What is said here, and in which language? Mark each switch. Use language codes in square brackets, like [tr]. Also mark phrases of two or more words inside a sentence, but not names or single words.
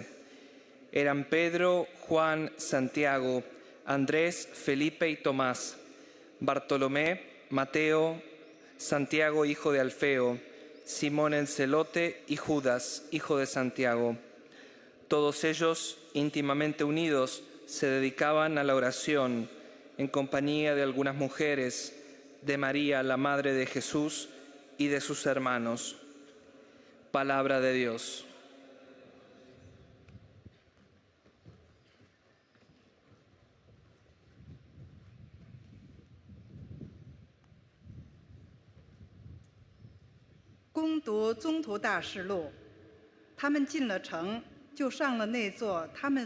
[es] Eran Pedro, Juan, Santiago, Andrés, Felipe y Tomás, Bartolomé, Mateo, Santiago, hijo de Alfeo, Simón el Celote y Judas, hijo de Santiago. Todos ellos, íntimamente unidos, se dedicaban a la oración en compañía de algunas mujeres, de María, la madre de Jesús, y de sus hermanos. Palabra de Dios. [zh] 攻读宗徒大事录，他们进了城，就上了那座他们